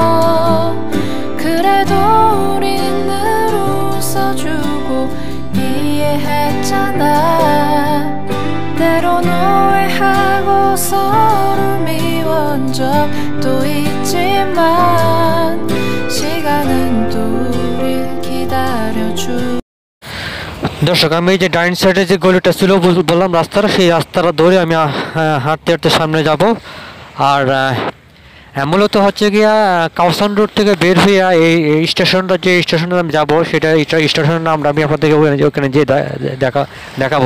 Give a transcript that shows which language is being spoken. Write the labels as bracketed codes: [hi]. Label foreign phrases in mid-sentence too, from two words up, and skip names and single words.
[ko] 그래도 우린 늘 웃어주고 이해했잖아 때론 오해하고 서로 미워한 적도 있지만 시간은 또 우릴 기다려주 [bn] দর্শক, আমি এই যে ডাইন সাইডে যে গলিটা ছিল বললাম রাস্তাটা, সেই রাস্তাটা ধরে আমি হাঁটতে হাঁটতে সামনে যাব। আর মূলত হচ্ছে গিয়া কাও সান রোড থেকে বের হয়ে এই স্টেশনটা, যে স্টেশনে আমি যাবো সেটা স্টেশনের নামটা আমি আপনাদেরকে ওখানে যেয়ে দেখাবো।